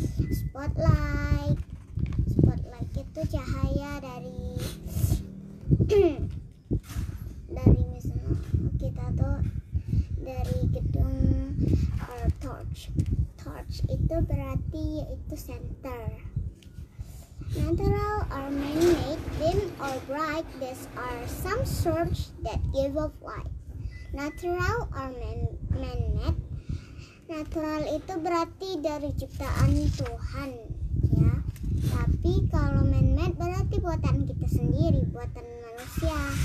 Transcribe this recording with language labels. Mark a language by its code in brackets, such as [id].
[id] Spotlight itu cahaya dari misalnya kita tuh dari gedung, torch itu berarti yaitu center. [en] Natural or man-made, dim or bright, these are some sources that give off light. Natural or man-made, [id] natural itu berarti dari ciptaan Tuhan, ya. Tapi kalau man-made berarti buatan kita sendiri, buatan manusia.